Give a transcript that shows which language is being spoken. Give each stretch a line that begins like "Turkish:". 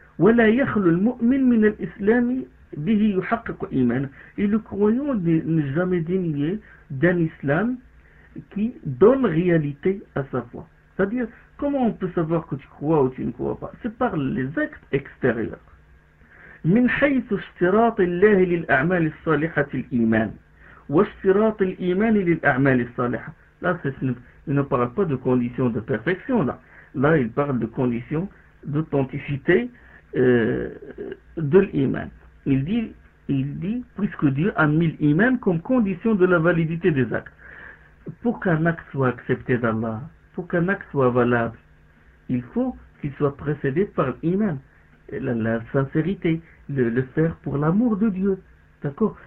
Arabic: Voilà yakhlu
French: le musulman
Arabic: min al-islam bihi yuhakkaku iman.
French: Et le croyant n'est jamais dénué d'un islam qui donne réalité à sa foi. C'est-à-dire, Comment on peut savoir que tu crois ou tu ne crois pas? C'est par les actes extérieurs.
Arabic: من حيث اشتراط الله للأعمال الصالحة الإيمان واشتراط الإيمان للأعمال الصالحة.
French: Là, il ne parle pas de conditions de perfection. Là, il parle de conditions d'authenticité de l'Iman. Il dit, puisque Dieu a mis l'Iman comme condition de la validité des actes. Pour qu'un acte soit accepté d'Allah, pour qu'un acte soit valable, il faut qu'il soit précédé par l'Iman, la sincérité, le faire pour l'amour de Dieu. D'accord?